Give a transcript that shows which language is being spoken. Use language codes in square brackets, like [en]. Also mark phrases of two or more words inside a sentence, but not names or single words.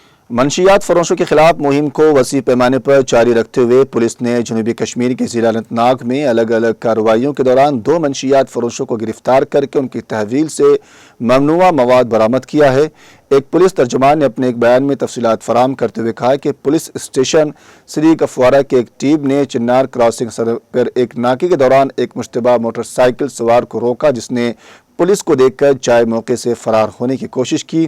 [ur] منشیات فروشوں کے خلاف مہم کو وسیع پیمانے پر جاری رکھتے ہوئے پولیس نے جنوبی کشمیر کے ضلع اننت ناگ میں الگ الگ کارروائیوں کے دوران 2 منشیات فروشوں کو گرفتار کر کے ان کی تحویل سے ممنوعہ مواد برآمد کیا ہے۔ ایک پولیس ترجمان نے اپنے ایک بیان میں تفصیلات فراہم کرتے ہوئے کہا کہ پولیس اسٹیشن سری کپوارہ کی ایک ٹیم نے چنار کراسنگ پر ایک ناکے کے دوران ایک مشتبہ موٹر سائیکل سوار کو روکا، جس نے پولیس کو دیکھ کر جائے موقع سے فرار ہونے کی کوشش کی۔